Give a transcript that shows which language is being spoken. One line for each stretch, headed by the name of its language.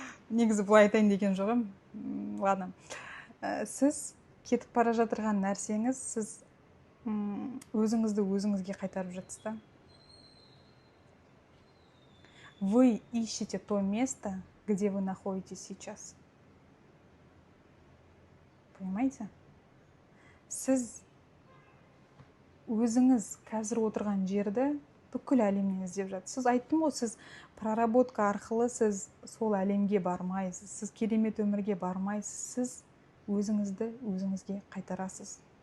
Kazakh: Негізі былай айтайын деген жоғым.
Russian: Ладно.
Kazakh: Сіз кетіп бара жатырған нәрсеңіз, сіз өзіңізді өзіңізге қайтарып жатсыз да.
Russian: Вы ищете то место, где вы находитесь сейчас. Понимаете?
Kazakh: Сіз өзіңіз қазір отырған жерді бүкіл әлемнен іздеп жатсыз. Сіз айттым ғой, сіз проработка арқылы сіз сол әлемге бармайсыз, сіз керемет өмірге бармайсыз, сіз өзіңізді өзіңізге қайтарасыз.